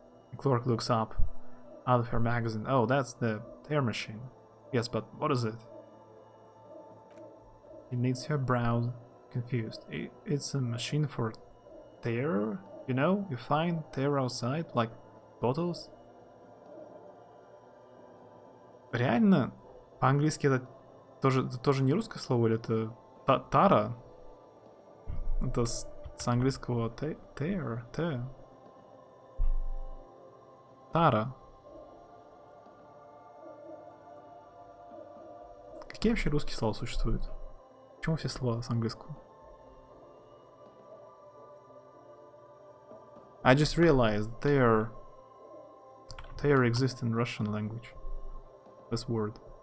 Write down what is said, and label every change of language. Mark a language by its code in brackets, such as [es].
[en] The clerk looks up out of her magazine. Oh, that's the tear machine. Yes, but what is it? She knits her brows, confused. It's a machine for tear? You know, you find tear outside, like bottles? [ru] Реально? По-английски это тоже не русское слово, или это тара? Это с английского tear. Тара. Какие вообще русские слова существуют? Почему все слова с английского? [en] I just realized tear exists in Russian language. This word.